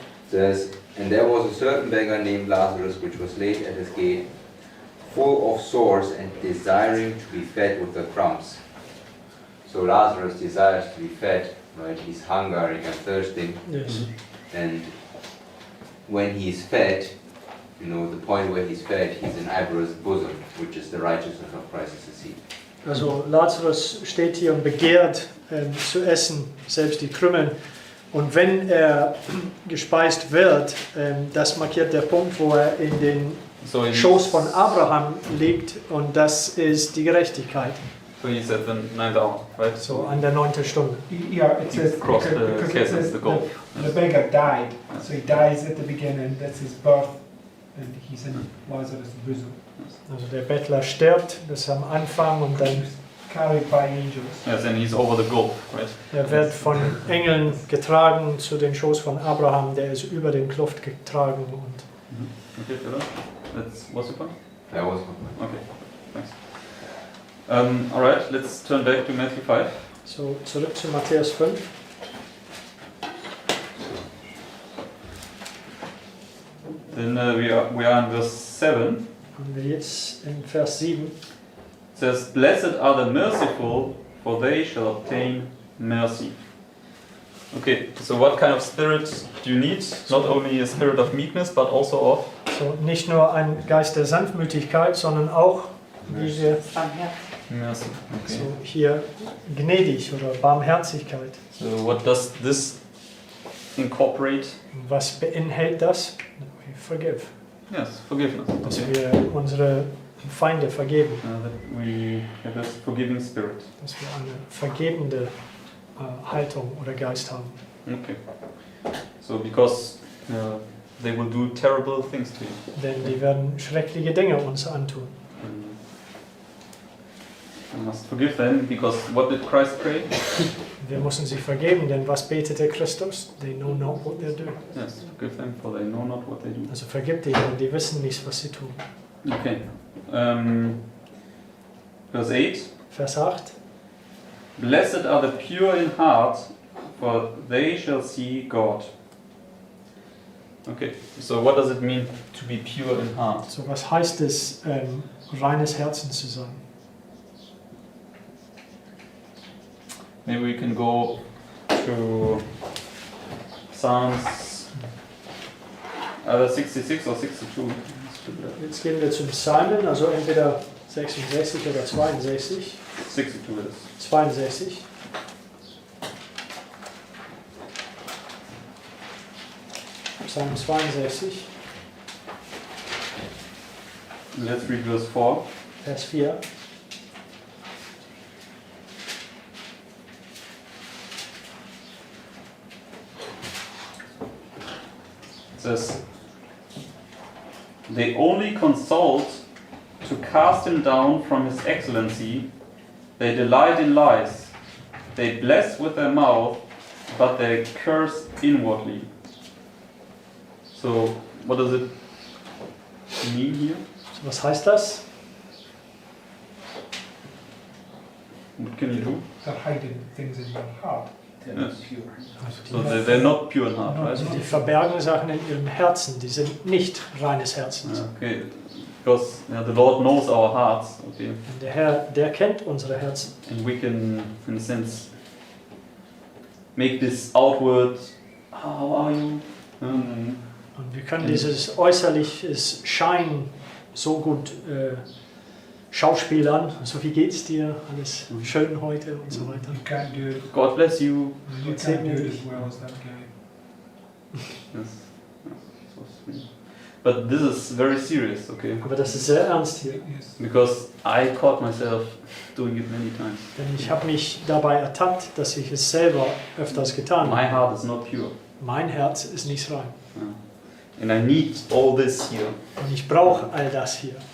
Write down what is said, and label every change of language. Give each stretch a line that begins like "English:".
English: Says, and there was a certain beggar named Lazarus, which was laid at his gate, full of sores and desiring to be fed with the crumbs. So Lazarus desires to be fed, right? He's hungry and thirsty. Yes. And when he's fed, you know, the point where he's fed, he's in Abraham's bosom, which is the righteousness of Christ as a seed.
German: Also Lazarus steht hier und begehrt zu essen, selbst die Krümmeln. Und wenn er gespeist wird, das markiert der Punkt, wo er in den Schoß von Abraham liegt, und das ist die Gerechtigkeit.
English: So he's at the 9th hour, right?
German: So an der 9. Stunde.
English: Yeah, it says Cross the because it chasm, says the gulf. the beggar died, so he dies at the beginning. That's his birth, and he's in Lazarus' bosom.
German: Also der Bettler stirbt, das ist am Anfang, und dann
English: Carried by angels. Yes, and he's over the gulf, right?
German: er wird von Engeln getragen zu den Schoß von Abraham, der ist über den Kluft getragen. Und
English: Okay, Philip? What's your point? That was my point. Okay, thanks. Alright, let's turn back to Matthew 5.
German: so zurück zu Matthäus 5.
English: Then we are in verse 7.
German: Und wir jetzt in Vers 7.
English: It says, Blessed are the merciful, for they shall obtain mercy. Okay, so what kind of spirit do you need? Not only a spirit of meekness, but also of?
German: So nicht nur ein Geist der Sanftmütigkeit, sondern auch diese
English: Mercy. Okay.
German: so hier gnädig oder Barmherzigkeit.
English: So what does this incorporate?
German: Was beinhaltet das?
English: We forgive. Yes, forgiveness.
German: Dass
English: Okay.
German: wir unsere Feinde vergeben.
English: That we have this forgiving spirit.
German: Dass wir eine vergebende Haltung oder Geist haben.
English: Okay. So because they will do terrible things to you.
German: Denn die werden schreckliche Dinge uns antun.
English: We must forgive them because what did Christ pray?
German: Wir müssen sie vergeben, denn was betete Christus?
English: They know not what they're doing. Yes, forgive them for they know not what they do.
German: Also vergib ihnen, denn die wissen nicht, was sie tun.
English: Okay. Verse 8.
German: Vers 8.
English: Blessed are the pure in heart, for they shall see God. Okay, so what does it mean to be pure in heart?
German: So was heißt es, reines Herzen zu sein?
English: Maybe we can go to Psalms either 66 or 62.
German: Jetzt gehen wir zum Psalmen, also entweder 66 oder 62.
English: 62 it is. 62. Psalm 62, Let's read verse 4.
German: Vers 4.
English: It says, they only consult to cast him down from his excellency. They delight in lies. They bless with their mouth, but they curse inwardly. So, what does it mean here?
German: So, was heißt das?
English: What can you do? They're hiding things in your heart. They're Yes. not pure. So they're not pure in heart,
German: Also
English: right?
German: die verbergen Sachen in ihrem Herzen, die sind nicht reines Herzens.
English: Okay, because the Lord knows our hearts. Okay,
German: Und der Herr, der kennt unsere Herzen.
English: and we can, in a sense, make this outward. How are you?
German: Und wir können dieses äußerliches Schein so gut schauspielern. So, wie geht's dir? Alles schön heute und so weiter.
English: You can't do it. God bless you. You can't do it as well as that guy. Yes. So sweet. But this is very serious, okay?
German: Aber das ist sehr ernst hier.
English: Yes. Because I caught myself doing it many times.
German: Denn ich habe mich dabei ertappt, dass ich es selber öfters getan
English: My
German: habe.
English: heart is not pure.
German: Mein Herz ist nicht rein.
English: And I need all this here.
German: Und ich brauche all das hier.